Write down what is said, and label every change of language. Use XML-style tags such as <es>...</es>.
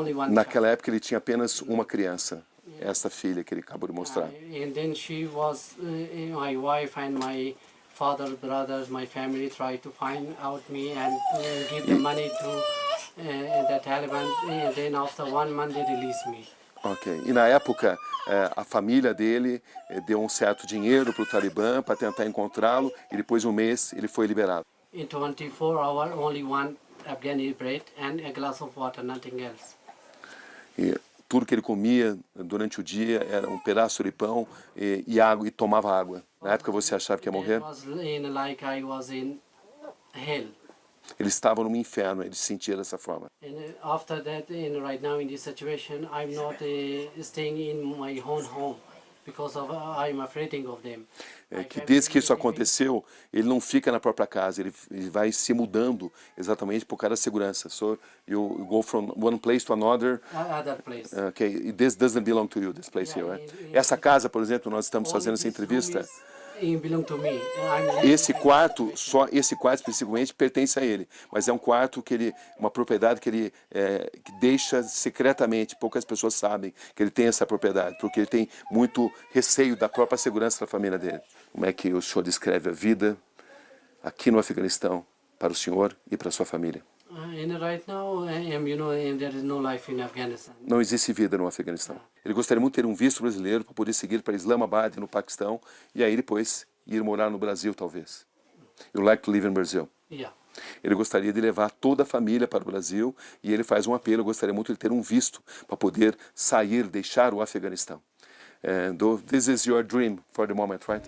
<pt>Naquela época ele tinha apenas uma criança. Essa filha que ele acabou de mostrar.</pt> <en>And then she was my wife and my father, brothers, my family tried to find out me and give the money to the Taliban. And then after 1 month they released me. Ok.</en> <pt>E na época a família dele deu um certo dinheiro para o Talibã para tentar encontrá-lo e depois de 1 mês ele foi liberado.</pt> <en>In 24 hours, only one Afghani bread and a glass of water, nothing else.</en> <pt>E tudo que ele comia durante o dia era um pedaço de pão e água, e tomava água. Na época você achava que ia morrer?</pt> <en>It was like I was in hell.</en> <pt>Ele estava no inferno, ele se sentia dessa forma.</pt> <en>And after that, right now in this situation, I'm not staying in my own home because I'm afraid of them.</en> <pt>É que desde que isso aconteceu, ele não fica na própria casa, ele vai se mudando exatamente por causa da segurança.</pt> <en>So you go from one place to another. Other place. Okay, this doesn't belong to you, this place here, right?</en> <pt>Essa casa, por exemplo, nós estamos fazendo essa entrevista.</pt> <en>Belong to me.</en> <pt>Esse quarto especificamente pertence a ele, mas é um quarto que ele, uma propriedade que ele que deixa secretamente, poucas pessoas sabem que ele tem essa propriedade, porque ele tem muito receio da própria segurança da família dele. Como é que o senhor descreve a vida aqui no Afeganistão para o senhor e para a sua família?</pt> <en>Right now, there is no life in Afghanistan.</en> <pt>Não existe vida no Afeganistão. Ele gostaria muito de ter um visto brasileiro para poder seguir para Islamabad, no Paquistão, e aí depois ir morar no Brasil, talvez.</pt> <en>You like to live in Brazil? Yeah.</en> <pt>Ele gostaria de levar toda a família para o Brasil e ele faz um apelo, eu gostaria muito de ter um visto para poder sair, deixar o Afeganistão.</pt> <en>This is your dream for the moment, right?</en>